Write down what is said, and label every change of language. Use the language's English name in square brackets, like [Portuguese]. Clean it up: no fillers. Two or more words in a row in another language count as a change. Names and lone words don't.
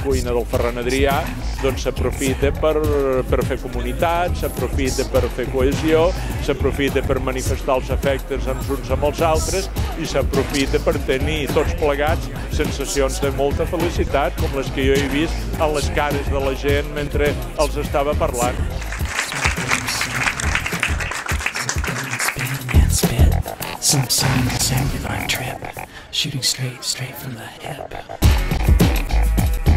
[Catalan] cuina del Ferran Adrià, s'aprofita per fer comunitat, s'aprofita per fer cohesió, s'aprofita per manifestar els afectes uns amb els altres i s'aprofita per tenir tots plegats sensacions de molta felicitat, com les que jo he vist en les cares de la gent mentre els estava parlant. [English] Some song, same divine trip, shooting straight from the hip.